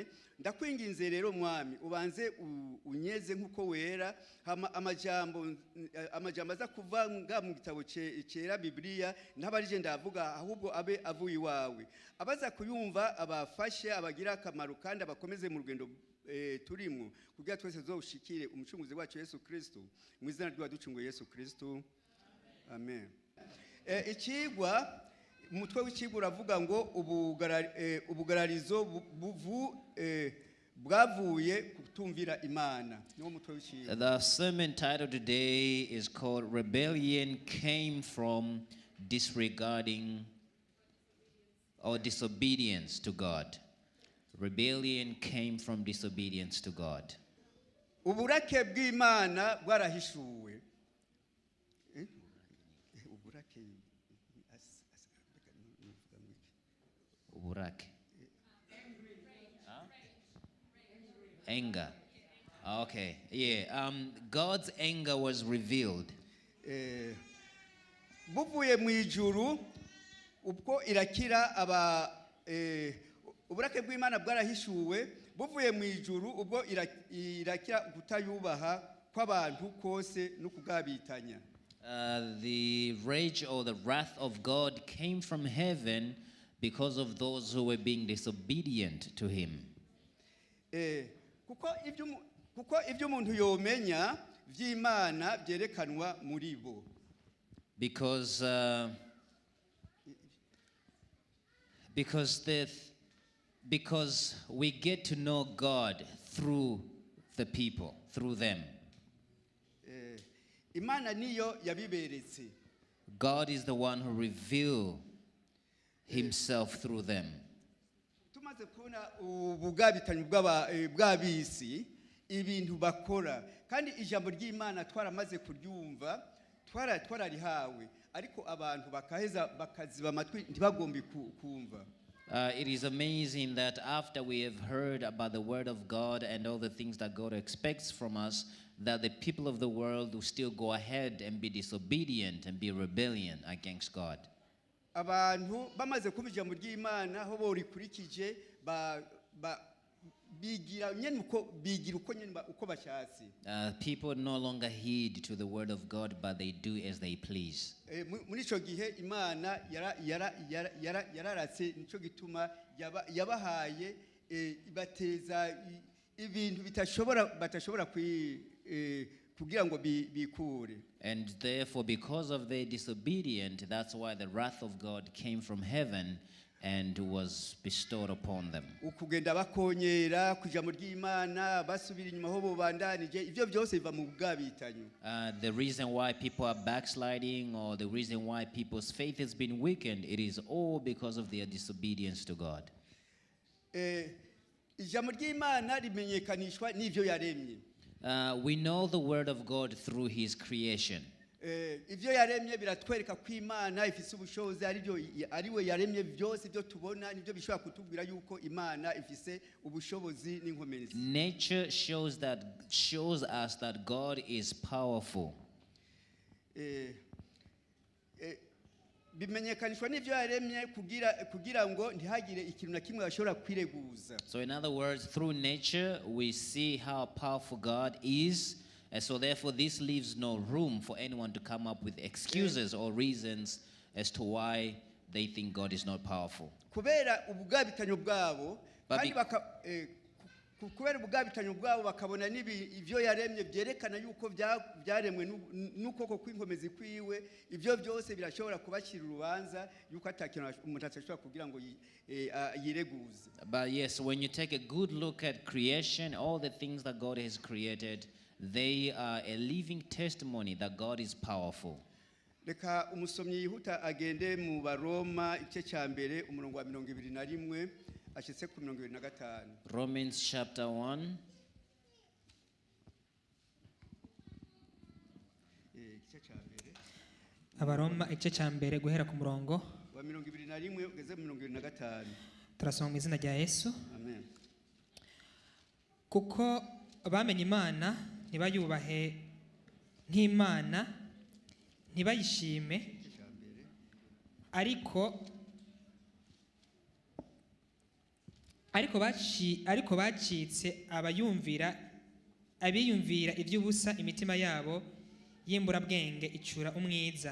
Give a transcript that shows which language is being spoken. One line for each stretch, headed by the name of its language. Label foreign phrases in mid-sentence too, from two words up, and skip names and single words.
Rundi: Ndakwinginze rero mwami ubanze unyeze nkuko wera, amajambo aza kuva mu gitabo cyera Biblia ntabarije ndavuga, ahubwo abe avuye iwawe, abaza kuyumva abafashe, abagira akamaro kandi abakomeze mu rugendo turimo kugira twese zoshikire umucunguzi wacu Yesu Kristo, mu izina ry'uwaducunguye Yesu Kristo, amen. Ikigwa umutwe w'ikigwa uravuga ngo ubugararizo bwavuye kutumvira Imana. Niwo mutwe w'ikigwa.
English: The sermon title today is called Rebellion Came From Disregarding or Disobedience to God. Rebellion came from disobedience to God.
Rundi: Uburake bw'Imana bwarahishuwe. Uburake.
English: Anger. Okay. Yeah. God's anger was revealed.
Rundi: Buvuye mu ijuru ubwo irakira uburake bw'Imana bwarahishuwe, buvuye mu ijuru ubwo irakira kutayubaha kw'abantu kose no kugabitanya.
English: The rage or the wrath of God came from heaven because of those who were being disobedient to him.
Rundi: Kuko ibyo umuntu yomenya vy'Imana byerekanwa muri bo.
English: Because we get to know God through the people, through them.
Rundi: Imana niyo yabiberetse.
English: God is the one who revealed himself through them.
Rundi: Tumaze kubona ubugabitanyi bw'abisi ibintu bakora, kandi ijambo ry'Imana twaramaze kuryumva, twararihawe, ariko abantu bakaziba amatwi ntibagombe kumva.
English: It is amazing that after we have heard about the word of God and all the things that God expects from us, that the people of the world will still go ahead and be disobedient and be rebellion against God.
Rundi: abantu bamaze kuba ijambo ry'Imana aho borikurikije bigira uko nyene uko bashatse.
English: People no longer heed to the word of God, but they do as they please.
Rundi: Muri ico gihe Imana yararatse nico gituma yabahaye ibateza ibintu batashobora kugira ngo bikure.
English: And therefore, because of their disobedience, that's why the wrath of God came from heaven and was bestowed upon them.
Rundi: Ukugenda bakonyera kujambo ry'Imana basubira inyuma ho bobandanije ivyo byose biva mu bwabitanyo.
English: The reason why people are backsliding, or the reason why people's faith has been weakened, it is all because of their disobedience to God.
Rundi: Ijambo ry'Imana rimenyekanishwa n'ivyo yaremye.
English: We know the word of God through his creation.
Rundi: Ivyo yaremye biratwereka ko Imana ifise ubushobozi ariwe yaremye byose byo tubona nivyo bishobora kutubwira yuko Imana ifise ubushobozi n'inkomezi.
English: Nature shows us that God is powerful. Bimenyekanishwa n'ivyo yaremye kugira ngo ntihagire ikintu na kimwe bashobora kwireguza. So in other words, through nature we see how powerful God is. And so therefore this leaves no room for anyone to come up with excuses or reasons as to why they think God is not powerful.
Rundi: Kubera ubugabitanyo bwabo kandi kubera ubugabitanyo bwabo bakabona ivyo yaremye byerekana yuko byaremwe n'ukoko kw'inkomezi kwiwe, ivyo byose birashobora kubakira urubanza yuko atakintu umuntu atashobora kugira ngo yireguze.
English: But yes, when you take a good look at creation, all the things that God has created, they are a living testimony that God is powerful.
Rundi: Reka umusomyi yihuta agende mu Baroma igice cya mbere umurongo wa 21 ashitse ku 25.
English: Romans chapter 1.
Rundi: Igice cya mbere. Abaroma igice cya mbere guhera ku murongo wa 21 ugeze mu 25. Turasoma mu izina rya Yesu. Amen. Kuko bamenye Imana ntibayubahe nk'Imana, ntibayishime, ariko bacitse abiyumvira iby'ubusa, imitima yabo y'imburabwenge icura umwiza.